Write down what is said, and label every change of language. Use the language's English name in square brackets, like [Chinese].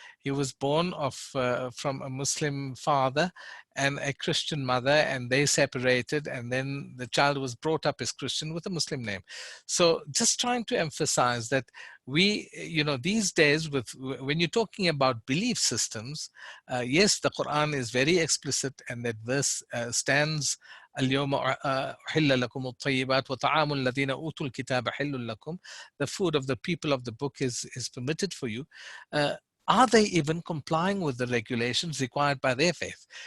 [English] He was born from a Muslim father and a Christian mother, and they separated, and then the child was brought up as Christian with a Muslim name. So just trying to emphasize that we, you know, these days, when you're talking about belief systems, yes, the Quran is very explicit, and that verse stands [Arabic] اليوم أحل لكم الطيبات وطعام الذين أوتوا الكتاب حل لكم. [English] The food of the people of the book is permitted for you. Are they even complying with the regulations required by their faith?